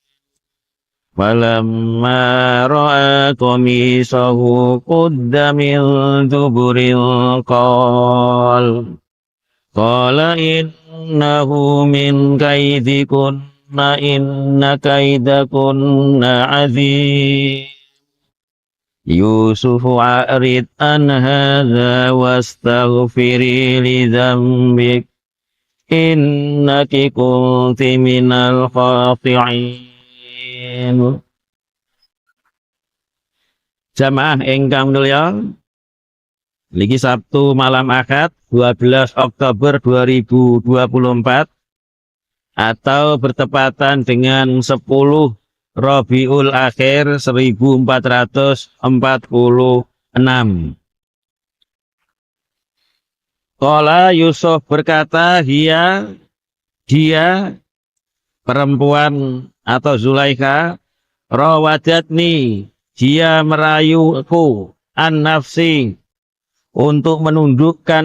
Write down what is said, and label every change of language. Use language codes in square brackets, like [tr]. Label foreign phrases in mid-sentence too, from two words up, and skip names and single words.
[ar] فلما رأى قميصه قد من دبر قال إنه من كيدكن إن كيدكن عظيم. يوسف أعرض عن هذا واستغفري لذنبك إنك كنت من الخاطئين. [jv] Jamaah ingkang mulya, niki [id] Sabtu malam Ahad 12 Oktober 2024 atau bertepatan dengan 10 Rabiul Akhir 1446. Qala Yusuf berkata, dia perempuan atau Zulaikha, rawadatni, dia merayuku, [ar] عن نفسي, [id] untuk menundukkan